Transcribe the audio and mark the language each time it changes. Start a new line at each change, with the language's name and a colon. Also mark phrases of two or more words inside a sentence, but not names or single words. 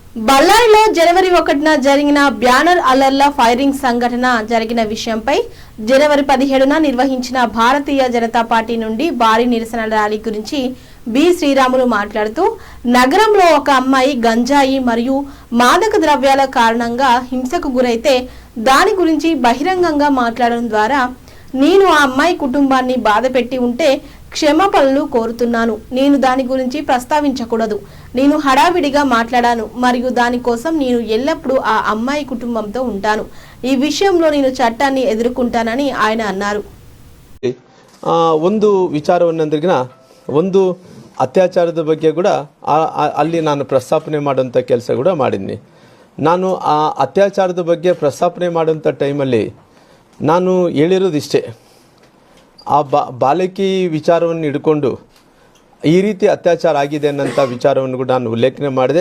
Telugu: బళ్ళారిలో జనవరి 1న జరిగిన బ్యానర్ అల్లర్ల ఫైరింగ్ సంఘటన జరిగిన విషయంపై జనవరి 17న నిర్వహించిన భారతీయ జనతా పార్టీ నుండి భారీ నిరసన ర్యాలీ గురించి బి శ్రీరాములు మాట్లాడుతూ నగరంలో ఒక అమ్మాయి గంజాయి మరియు మాదక ద్రవ్యాల కారణంగా హింసకు గురైతే దాని గురించి బహిరంగంగా మాట్లాడడం ద్వారా నేను ఆ అమ్మాయి కుటుంబాన్ని బాధపెట్టి ఉంటే క్షమాపణలు కోరుతున్నాను. నేను దాని గురించి ప్రస్తావించకూడదు. నేను హడావిడిగా మాట్లాడాను మరియు దాని కోసం నేను ఎల్లప్పుడూ ఆ అమ్మాయి కుటుంబంతో ఉంటాను. ఈ విషయంలో నేను చట్టాన్ని ఎదుర్కొంటానని ఆయన అన్నారు.
Kannada: ಒಂದು ವಿಚಾರವನ್ನ ಒಂದು ಅತ್ಯಾಚಾರದ ಬಗ್ಗೆ ಕೂಡ ಅಲ್ಲಿ ನಾನು ಪ್ರಸ್ತಾಪನೆ ಮಾಡುವಂಥ ಕೆಲಸ ಕೂಡ ಮಾಡಿದ್ದೀನಿ. ನಾನು ಆ ಅತ್ಯಾಚಾರದ ಬಗ್ಗೆ ಪ್ರಸ್ತಾಪನೆ ಮಾಡುವಂಥ ಟೈಮಲ್ಲಿ ನಾನು ಹೇಳಿರೋದಿಷ್ಟೇ, ಆ ಬಾಲಕಿ ವಿಚಾರವನ್ನು ಹಿಡ್ಕೊಂಡು ಈ ರೀತಿ ಅತ್ಯಾಚಾರ ಆಗಿದೆ ಅನ್ನೋಂಥ ವಿಚಾರವನ್ನು ಕೂಡ ನಾನು ಉಲ್ಲೇಖನೆ ಮಾಡಿದೆ.